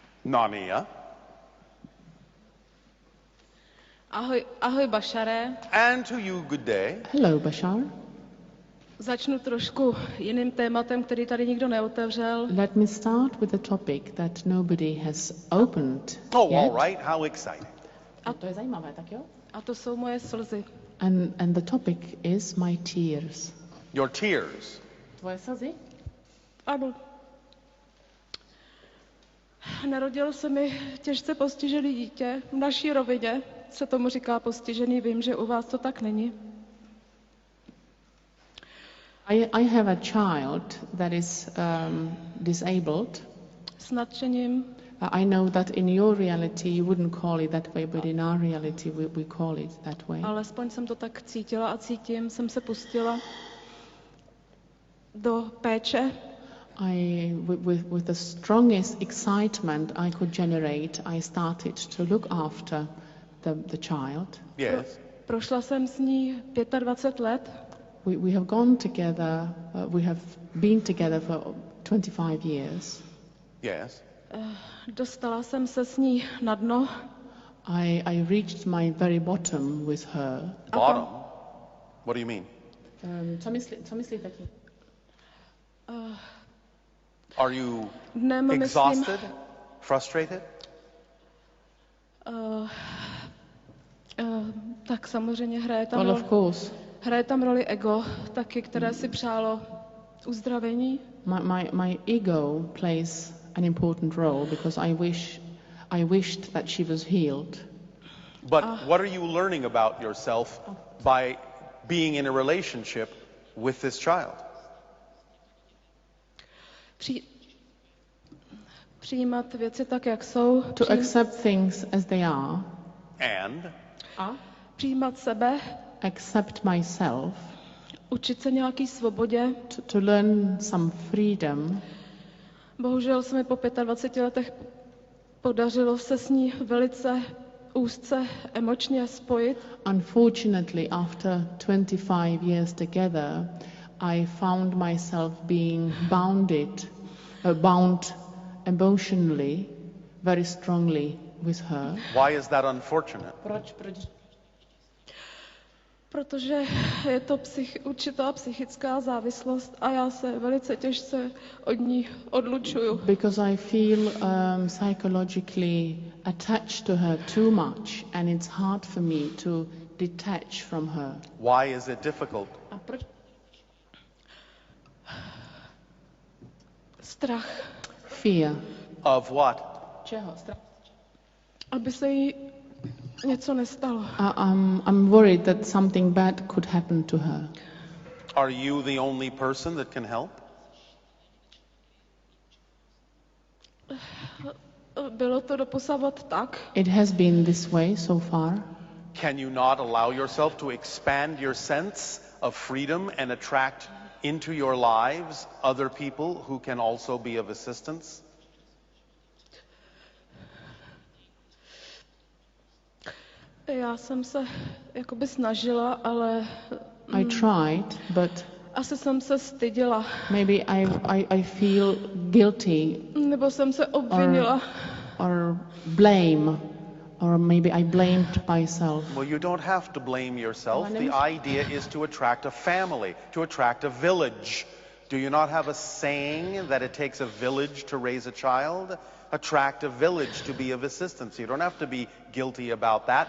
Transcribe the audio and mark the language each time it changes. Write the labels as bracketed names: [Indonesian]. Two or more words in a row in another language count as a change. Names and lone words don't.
[Czech] Nania. Ahoj Bashare. [English] And to you, good day. Hello, Bashar. [Czech] Začnu trošku jiným tématem, který tady nikdo neotevřel. [English] Let me start with a topic that nobody has opened Oh, yet. all right. How exciting. [Czech] A to je zajímavé, tak jo? A to jsou moje slzy. [English] And the topic is my tears. Your tears. [Czech] Tvoje slzy? Ano. Narodilo se mi těžce postižený dítě. V naší rovině se tomu říká postižený. Vím, že u vás to tak není. [English] I have a child that is disabled. [Czech] S nadšením. [English] I know that in your reality you wouldn't call it that way, but in our reality we call it that way. [Czech] Alespoň jsem to tak cítila a cítím. Jsem se pustila do péče. [English] With the strongest excitement I could generate, I started to look after the child. Yes. [Czech] Prošla jsem s ní 25 let. [English] We have gone together, we have been together for 25 years. Yes. [Czech] Dostala jsem se s ní na dno. [English] I reached my very bottom with her. Bottom? What do you mean? [Czech] Co myslíte tím? [English] Are you [Czech] Dnem [English] exhausted? Frustrated? [Czech] Tak samozřejmě hraje [English] Well, of course. [Czech] tam roli ego, taky, které si přálo uzdravení. [English] My ego plays an important role because I wished that she was healed. But what are you learning about yourself by being in a relationship with this child? [Czech] Přijímat věci tak, jak jsou. [English] To accept things as they are. And [Czech] Přijímat sebe. [English] Accept myself. [Czech] Učit se nějaký svobodě. [English] To learn some freedom. [Czech] Bohužel se mi po 25 letech podařilo se s ní velice úzce emočně spojit. [English] Unfortunately, after 25 years together, I found myself being bound emotionally very strongly with her. why is that unfortunate? [Czech] Proč? Protože je to určitá psychická závislost a já se velice těžce od ní odlučuju. [English] Because I feel psychologically attached to her too much, and it's hard for me to detach from her. Why is it difficult? [Czech] A proč? Strach. [English] Fear. Of what? [Czech] Čeho? Strach. Aby se jí něco nestalo. [English] I'm worried that something bad could happen to her. Are you the only person that can help? [Czech] Bylo to doposavat tak. [English] It has been this way so far. Can you not allow yourself to expand your sense of freedom and attract into your lives other people who can also be of assistance? [Czech] Já jsem se jakoby snažila, ale [English] I tried, but [Czech] asi jsem se styděla. [English] maybe I feel guilty [Czech] Nebo jsem se obvinila. [English] or blame, or maybe I blamed myself. Well, you don't have to blame yourself. The idea is to attract a family, to attract a village. Do you not have a saying that it takes a village to raise a child? Attract a village to be of assistance. You don't have to be guilty about that.